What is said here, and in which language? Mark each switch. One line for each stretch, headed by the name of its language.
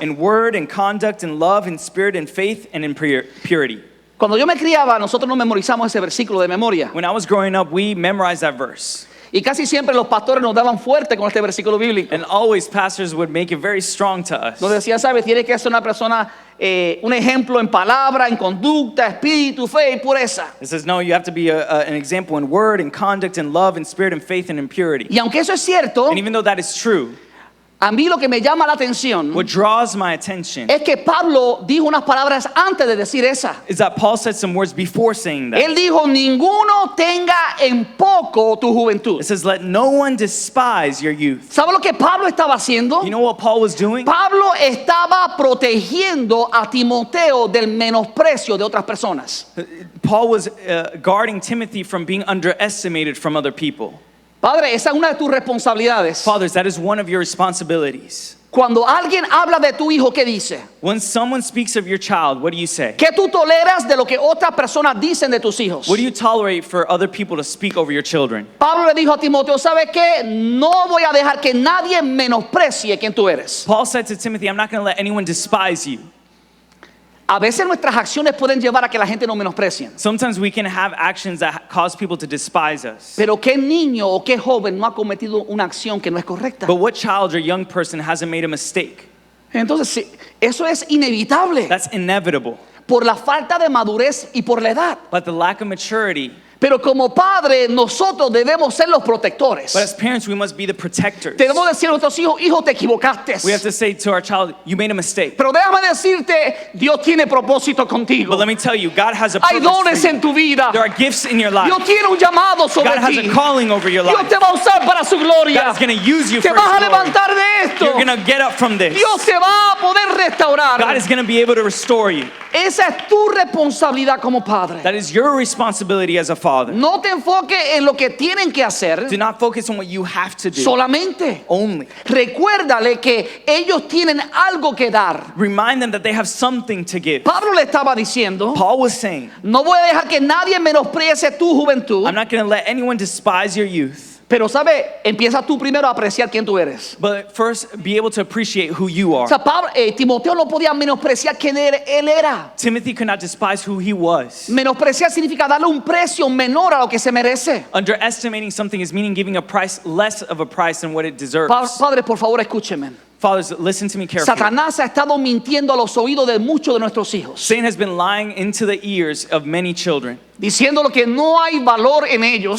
English: in word and conduct and love and spirit and faith and in purity.
Spanish: Cuando yo me criaba, nosotros no memorizamos ese versículo de memoria.
English: When I was growing up, we memorized that verse.
Spanish: Y casi siempre los pastores nos daban fuerte con este versículo bíblico.
English: And always pastors would make it very strong to us.
Spanish: Nos decían, ¿sabes? Tiene que ser una persona, un ejemplo en palabra, en conducta, espíritu, fe y pureza.
English: It says, no, you have to be an example in word and conduct and love and spirit and faith and in purity.
Spanish: Y aunque eso es cierto,
English: And even though that is true,
Spanish: a mí lo que me llama la atención
English: what draws my attention
Spanish: es que Pablo dijo unas palabras antes de decir esa.
English: is that Paul said some words before saying that.
Spanish: Él dijo, ninguno tenga en poco tu juventud.
English: It says, let no one despise your youth.
Spanish: ¿Sabe lo que Pablo estaba haciendo?
English: You know what Paul was doing?
Spanish: Pablo estaba protegiendo a Timoteo del menosprecio de otras personas.
English: Paul was guarding Timothy from being underestimated from other people.
Spanish: Padre, esa es una de tus responsabilidades.
English: Fathers, that is one of your responsibilities.
Spanish: Cuando alguien habla de tu hijo, ¿qué dice?
English: When someone speaks of your child, what do you say?
Spanish: ¿Qué tú toleras de lo que otras personas dicen de tus hijos?
English: What do you tolerate for other people to speak over your children?
Spanish: Pablo le dijo a Timoteo, ¿sabe qué? No voy a dejar que nadie menosprecie quien tú eres.
English: Paul said to Timothy, I'm not going to let anyone despise you.
Spanish: A veces nuestras acciones pueden llevar a que la gente nos menosprecie.
English: Sometimes we can have actions that cause people to despise us.
Spanish: Pero ¿qué niño o qué joven no ha cometido una acción que no es correcta?
English: But what child or young person hasn't made a mistake?
Spanish: Entonces, sí, eso es inevitable
English: That's inevitable.
Spanish: por la falta de madurez y por la edad.
English: But the lack of maturity.
Spanish: Pero como padre, nosotros debemos ser los protectores.
English: But as parents, we must be the protectors.
Spanish: Debemos decir a nuestros hijos, hijo, te equivocaste.
English: We have to say to our child, you made a mistake.
Spanish: Pero déjame decirte, Dios tiene propósito contigo.
English: But let me tell you, God has a
Spanish: Hay
English: purpose
Spanish: dones
English: for you.
Spanish: en tu vida.
English: There are gifts in your life.
Spanish: Dios tiene un llamado sobre
English: God has
Spanish: ti.
English: a calling over your
Spanish: Dios
English: life.
Spanish: te va a usar para su gloria.
English: God is going to use you
Spanish: Te
English: for
Spanish: vas a
English: His glory.
Spanish: levantar de esto.
English: You're going to get up from this.
Spanish: Dios te va a poder restaurar.
English: God is going to be able to restore you.
Spanish: Esa es tu responsabilidad como padre.
English: That is your responsibility as a father.
Spanish: No te enfoques en lo que tienen que hacer
English: Do not focus on what you have to do
Spanish: solamente.
English: only.
Spanish: Recuérdale que ellos tienen algo que dar.
English: Remind them that they have something to give.
Spanish: Pablo le estaba diciendo,
English: Paul was saying,
Spanish: no voy a dejar que nadie menosprecie tu juventud.
English: I'm not going to let anyone despise your youth.
Spanish: Pero sabe, empieza tú primero a apreciar quién tú eres.
English: But first, be able to appreciate who you
Spanish: O
English: are.
Spanish: sea, Timoteo no podía menospreciar quién él era.
English: Timothy could not despise who he was.
Spanish: Menospreciar significa darle un precio menor a lo que se merece.
English: Underestimating something is meaning giving a price less of a price than what it deserves.
Spanish: Padre, por favor, escúcheme.
English: Fathers, listen to me carefully.
Spanish: Satanás ha estado mintiendo a los oídos de muchos de nuestros hijos,
English: Satan has been lying into the ears of many children,
Spanish: diciéndole que no hay valor en ellos,